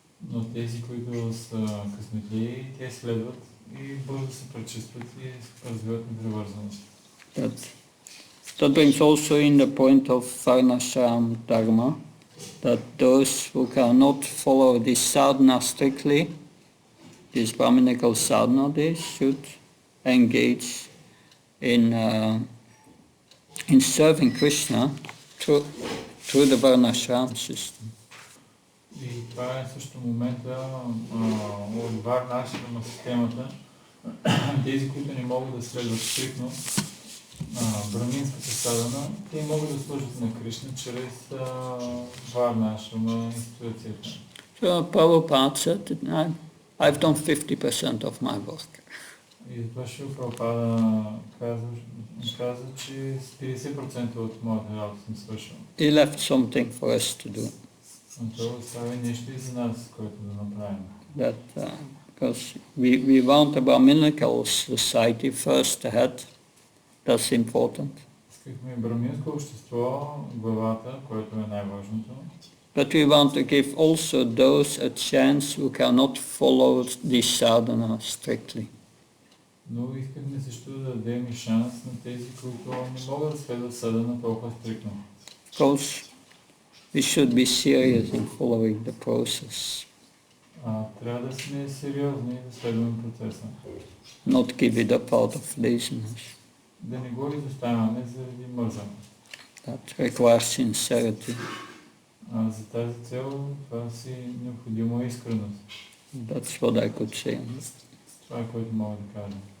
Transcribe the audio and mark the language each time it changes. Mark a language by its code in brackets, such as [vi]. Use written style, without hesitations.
[bg] Но тези, които са късметли, те следват и бързо се пречистват и се развиват непривързаност. [en] That brings also in the point of varnashram dharma, that those who cannot follow this sadhana strictly, this Brahminical sadhana, they should engage in serving Krishna through the varnashram system. [bg] И това е също момента от варнашрама системата. Тези, които не могат да следват стриктно браминската садхана, те могат да служат на Кришна чрез варнашрама институцията. [en] So Prabhupada said, I've done 50% of my work. [bg] И това Шрила Прабхупада каза, че 50% от моята работа съм свършил. [en] He left something for us to do. [bg] Но той остави нещо и за нас, което да направим. [en] Because we want a Brahminical society first ahead. That's important. [bg] Искахме браминско общество, главата, което е най-важното. [en] But we want to give also those a chance who cannot follow the sadhana strictly. [bg] Но искахме също да дадем и шанс на тези, които не могат да следват садхана толкова стриктно. [en] Because we should be serious in following the process. [bg] Трябва да сме сериозни да следваме процеса. [en] Not give it up out of laziness. [bg] Да не го изоставяме заради мързане. [en] That requires sincerity. [bg] За тази цел това си необходимо искреност. [en] That's what I could say. [bg] Това е което мога да кажа.